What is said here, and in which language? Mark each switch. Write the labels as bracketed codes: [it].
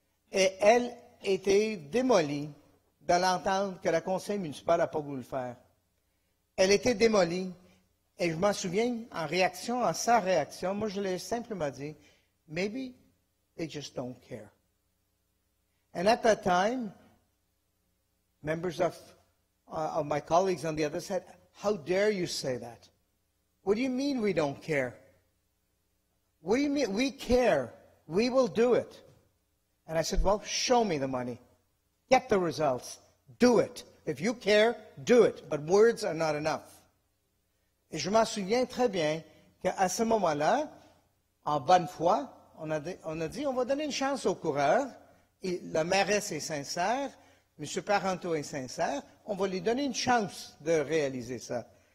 [fr] Et elle était démolie de l'entendre que le conseil municipal n'a pas voulu le faire. Elle était démolie. Et je m'en souviens, en réaction à sa réaction, moi je l'ai simplement dit, [en] maybe they just don't care. And at that time, members of my colleagues on the other side, how dare you say that? What do you mean we don't care? What do you mean? We care. We will do it. And I said, well, show me the money. Get the results. Do it. If you care, do it. But words are not enough. [fr] Et je m'en souviens très bien qu'à ce moment-là, en bonne foi, on a dit, on va donner une chance aux coureurs. Et la mairesse est sincère, M. Parenteau est sincère, on va lui donner une chance de réaliser ça.